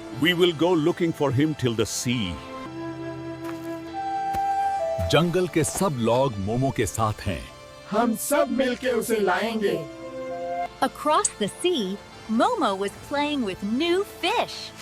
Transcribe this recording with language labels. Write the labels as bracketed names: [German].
[English] We will go looking for him till the sea. [Hindi] जंगल के सब लोग मोमो के साथ हैं। हम सब मिलके उसे लाएंगे। [English] Across the sea, Momo was playing with new fish.